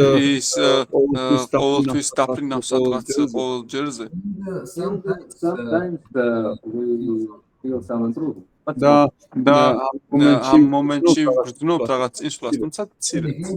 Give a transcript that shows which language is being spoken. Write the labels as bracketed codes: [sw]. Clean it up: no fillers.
[ka] ის ყოველთვის დაფრინავს სადღაც ყოველ ჯერზე. [en] Sometimes we feel some improvement. [ka] და ამ მომენტში ვგრძნობ რაღაც წინსვლას, თუმცა მცირედ.